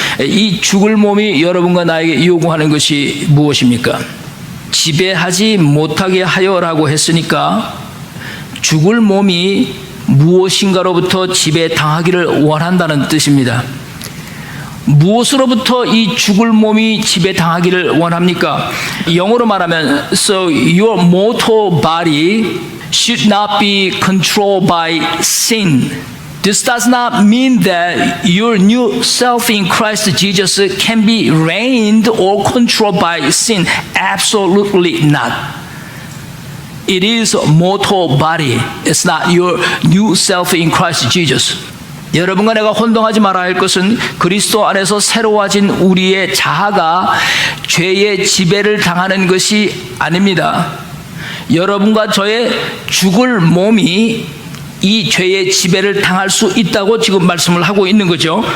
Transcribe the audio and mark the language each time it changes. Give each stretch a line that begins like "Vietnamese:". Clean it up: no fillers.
Korean: 이 죽을 몸이 여러분과 나에게 요구하는 것이 무엇입니까? 지배하지 못하게 하여라고 했으니까 죽을 몸이 무엇인가로부터 지배당하기를 원한다는 뜻입니다. 무엇으로부터 이 죽을 몸이 지배당하기를 원합니까? 영어로 말하면
English: So your mortal body should not be controlled by sin. This does not mean that your new self in Christ Jesus can be reigned or controlled by sin. Absolutely not. It is a mortal body. It's not your new self in Christ Jesus.
Korean: 여러분과 내가 혼동하지 말아야 할 것은 그리스도 안에서 새로워진 우리의 자아가 죄의 지배를 당하는 것이 아닙니다. 여러분과 저의 죽을 몸이 이 죄의 지배를 당할 수 있다고 지금 말씀을 하고 있는 거죠.